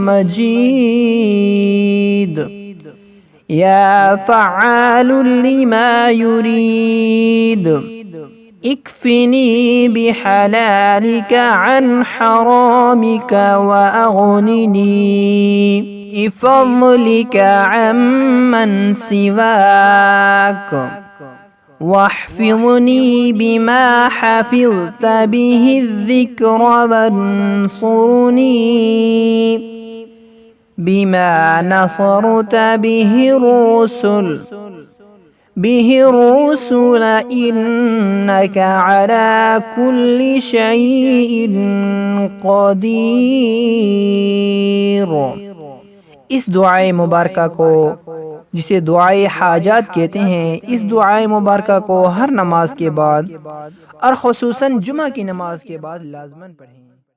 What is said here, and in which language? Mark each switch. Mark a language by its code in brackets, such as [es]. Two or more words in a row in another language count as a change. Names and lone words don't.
[ar] مجيد يا فعالا لما يريد اكفني بحلالك عن حرامك وأغنني بفضلك عمن سواك واحفظني بما حفظت به الذكر وانصرني بما نصرت به الرسل إنك على كل شيء قدير. [ur] اس دعائے مبارکہ کو، جسے دعائے حاجات کہتے ہیں، اس دعائے مبارکہ کو ہر نماز کے بعد اور خصوصاً جمعہ کی نماز کے بعد لازماً پڑھیں.